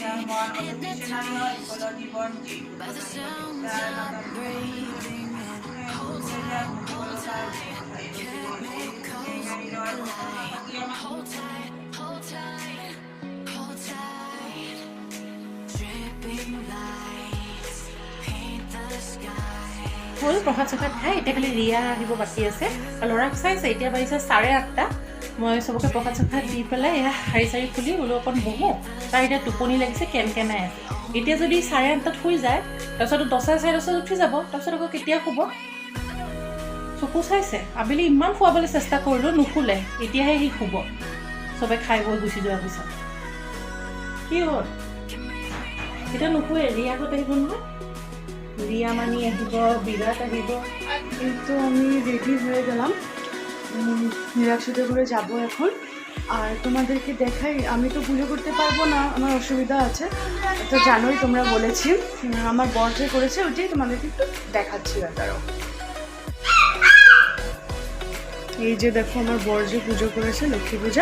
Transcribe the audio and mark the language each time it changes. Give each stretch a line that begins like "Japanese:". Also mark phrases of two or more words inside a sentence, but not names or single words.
English: Hypnotized by the sounds I'm breathing in. Hold tight, chemicals collide. Hold tight, hold tight, hold tight. Dripping lights paint the sky.
Assamese: হ'ল প্ৰসাদ চসাদ খাই এতিয়া খালি ৰিয়া আহিব বাকী আছে। ল'ৰাক চাইছে, এতিয়া বাজিছে 8:30। মই চবকে প্ৰসাদ চসাদ দি পেলাই এয়া শাৰী চাৰী খুলি বোলো অকণ বহোঁ। তাৰ এতিয়া টোপনি লাগিছে, কেনকেনাই আছে। এতিয়া যদি 8:30 শুই যায়, তাৰপিছত 10 10:30 উঠি যাব, তাৰপিছত আকৌ কেতিয়া শুব? চকু চাইছে। আবেলি ইমান শুৱাবলৈ চেষ্টা কৰিলোঁ, নুশুলে। এতিয়াহে সি শুব চবে খাই বৈ গুচি যোৱাৰ পিছত। কি হ'ল এতিয়া নুশুৱে? ৰিয়া আগত আহিব নহয়, রিয়া মানি আহিব, বিরাট আহিব।
Bangla: কিন্তু আমি রেডি হয়ে গেলাম, নীলাক্ষীদের ঘরে যাবো এখন। আর তোমাদেরকে দেখাই, আমি তো পুজো করতে পারবো না, আমার অসুবিধা আছে, তো জানোই তোমরা বলেছি। আমার বর যে করেছে ওইটাই তোমাদেরকে একটু দেখাচ্ছি। ব্যাপারও এই যে দেখো আমার বর যে পুজো করেছে, লক্ষ্মী পূজা।